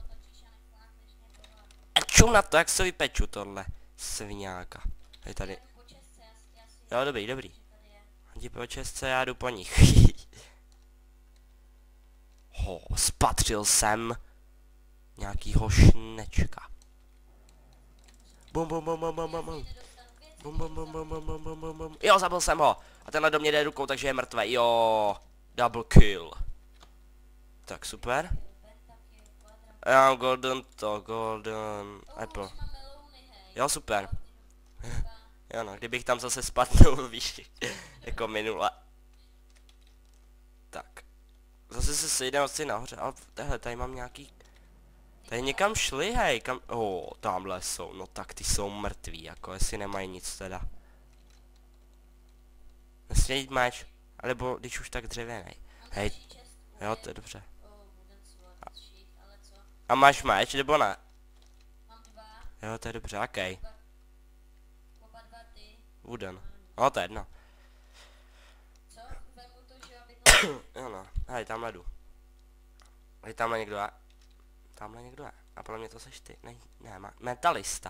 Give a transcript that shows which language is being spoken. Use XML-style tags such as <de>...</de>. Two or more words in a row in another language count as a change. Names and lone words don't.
<cs>A čum na to, jak se vypeču tohle. Sviňáka. Je tady. Já jdu po česce, já si... Jo, dobrý, dobrý. že tady je. Jdi po česce, já jdu po nich. Ho, spatřil jsem nějakýho šnečka. Bum bum bum bum bum bum bum. Nedostanu věci, Bum bum bum bum bum bum bum bum bum. Jo, zabil jsem ho. A tenhle do mě jde rukou, takže je mrtvý. Jo,</cs> <en>double kill.</en> <cs>Tak super. pentakill, kvadrat. Já mám</cs> <en>golden apple.</en> <cs>Už máme louny, hej. Jo, super. Dva. Jo no, kdybych tam zase spadnul, víš, jako minule. Tak. Zase se sejdeme asi nahoře, ale tehle, tady mám nějaký... Tady někam šli, hej, kam... Tamhle jsou, no tak ty jsou mrtví, jako jestli nemají nic teda. Nesmějí jít meč, alebo když už tak dřevěnej. Mám Hej, další čestku, jo, hej. to je dobře.</cs> <en>Wooden sword, sheet,</en> <cs>ale co? A máš meč, nebo ne? Mám dva, Jo, to je dobře, okej. oba dva ty. Wooden. No, to je jedno. Co? Vemu to, že jo, bydlo. Jo no, hej, tamhle jdu. Hej, tamhle někdo je. Tamhle někdo je. A podle mě to seš ty. Ne, metalista.</cs>